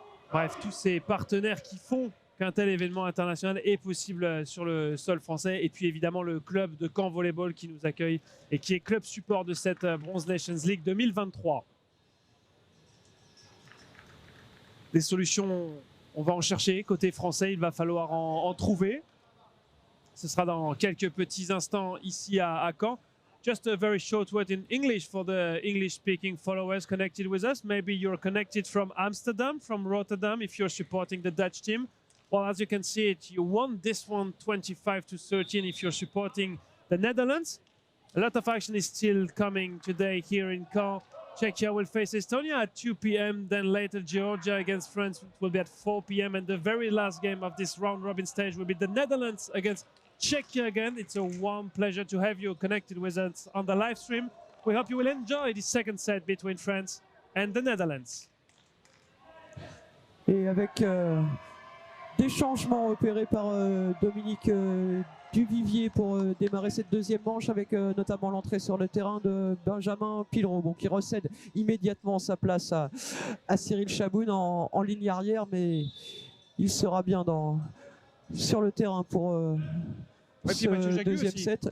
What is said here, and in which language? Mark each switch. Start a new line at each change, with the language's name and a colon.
French: Bref, tous ces partenaires qui font qu'un tel événement international est possible sur le sol français. Et puis évidemment le club de Caen Volleyball qui nous accueille et qui est club support de cette Bronze Nations League 2023. Des solutions, on va en chercher. Côté français, il va falloir en trouver. Ce sera dans quelques petits instants ici à Caen.
English: Just a very short word in English for the English-speaking followers connected with us. Maybe you're connected from Amsterdam, from Rotterdam, if you're supporting the Dutch team. Well, as you can see it, you won this one 25-13 if you're supporting the Netherlands. A lot of action is still coming today here in Caen. Czechia will face Estonia at 2 p.m. Then later Georgia against France will be at 4 p.m. And the very last game of this round-robin stage will be the Netherlands against Czechia again. It's a warm pleasure to have you connected with us on the live stream. We hope you will enjoy the second set between France and the Netherlands.
French: Et avec des changements opérés par Dominique Duvivier pour démarrer cette deuxième manche, avec notamment l'entrée sur le terrain de Benjamin Pilro, bon, qui recède immédiatement sa place à Cyril Chaboun en ligne arrière, mais il sera bien sur le terrain pour ce deuxième set.